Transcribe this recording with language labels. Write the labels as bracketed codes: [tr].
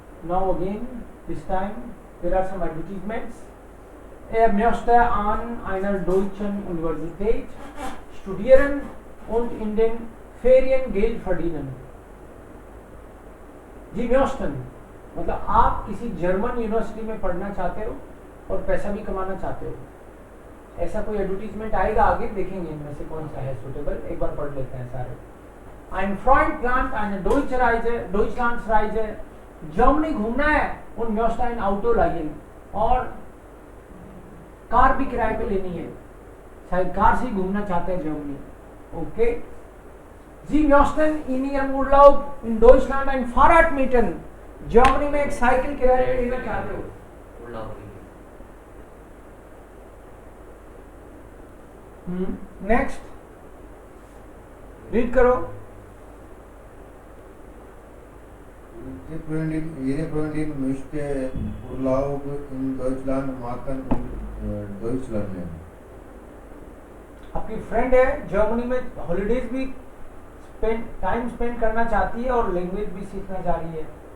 [en] Now again, this time there are some advertisements. [de] Möchte an einer deutschen Universität studieren und in den Ferien Geld verdienen. [hi] Ji möchten मतलब आप किसी German university में पढ़ना चाहते हो और पैसा भी कमाना चाहते हो. ऐसा कोई एडवर्टीजमेंट आएगा आगे, देखेंगे इनमें से कौन सा है सुटेबल. एक बार पढ़ लेते हैं सारे. [de] Ein Freund plant eine Deutschlandsreise. [hi] Germany घूमना है [de] und möchte ein Auto leihen. [hi] और कार भी किराए पे लेनी है, शायद कार से ही घूमना चाहते हैं Germany. [en] Okay. [de] Sie möchten in ihrem Urlaub in Deutschland ein Fahrrad mieten. [hi] Germany में एक साइकिल किराए पे लेना चाहते हो. नेक्स्ट रीड करो. [de] Ihre Freundin möchte Urlaub in Deutschland machen und Deutsch lernen. [hi] आपकी फ्रेंड है जर्मनी में हॉलीडेज भी टाइम स्पेंड करना चाहती है और लैंग्वेज भी सीखना चाह रही है.